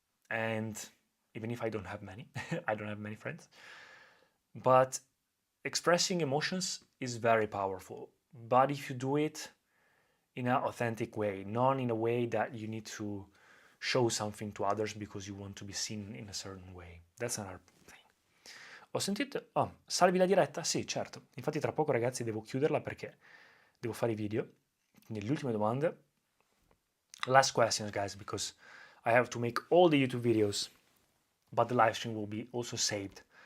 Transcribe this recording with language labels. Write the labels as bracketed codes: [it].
[en] And even if I don't have many, I don't have many friends, but expressing emotions is very powerful. But if you do it in an authentic way, not in a way that you need to show something to others because you want to be seen in a certain way. That's another thing. [it] Ho sentito... Oh, salvi la diretta? Sì, certo. Infatti tra poco ragazzi devo chiuderla perché devo fare i video. Quindi le ultime domande. [en] Last questions guys, because I have to make all the YouTube videos, but the live stream will be also saved.